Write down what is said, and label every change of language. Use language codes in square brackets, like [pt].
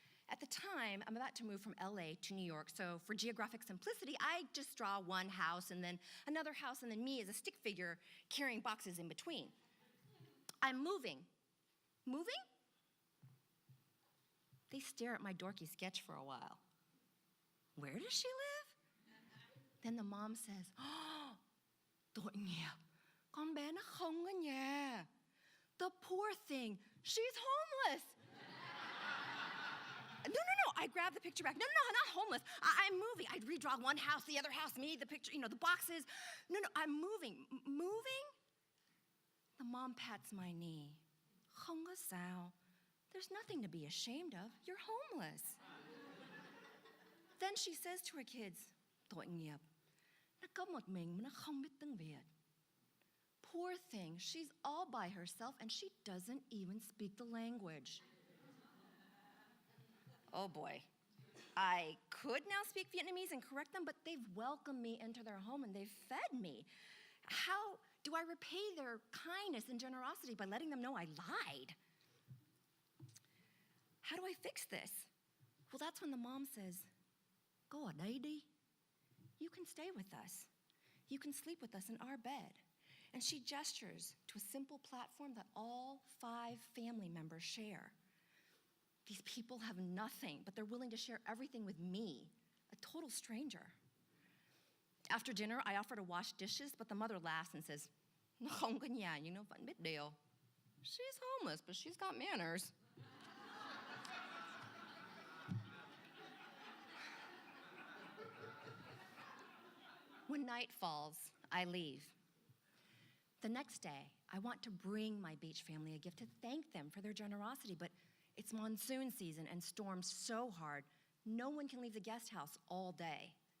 [en] At the time, I'm about to move from LA to New York, so for geographic simplicity, I just draw one house and then another house and then me as a stick figure carrying boxes in between. I'm moving. Moving? They stare at my dorky sketch for a while. Where does she live? Then the mom says, [vi] "Oh, tội nghiệp, con bé nó không ở nhà. [en] The poor thing, she's homeless." No, I grab the picture back. No, not homeless. I'm moving. I'd redraw one house, the other house, me, the picture, the boxes. No, I'm moving. Moving? The mom pats my knee. [vi] "Không có sao. [en] There's nothing to be ashamed of. You're homeless." Then she says to her kids, [vi] "Tội nghiệp, nó có một mình mà nó không biết tiếng Việt." [en] Poor thing, she's all by herself and she doesn't even speak the language. Oh boy. I could now speak Vietnamese and correct them, but they've welcomed me into their home and they've fed me. How do I repay their kindness and generosity by letting them know I lied? How do I fix this? Well, that's when the mom says, [vi] "Cô ở đây đi. [en] You can stay with us. You can sleep with us in our bed." And she gestures to a simple platform that all 5 family members share. These people have nothing, but they're willing to share everything with me, a total stranger. After dinner, I offer to wash dishes, but the mother laughs and says, [vi] "Nó không có nhà, nhưng nó vẫn biết điều. [en] She's homeless, but she's got manners." When night falls, I leave. The next day, I want to bring my beach family a gift to thank them for their generosity, but it's monsoon season and storms so hard, no one can leave the guest house all day.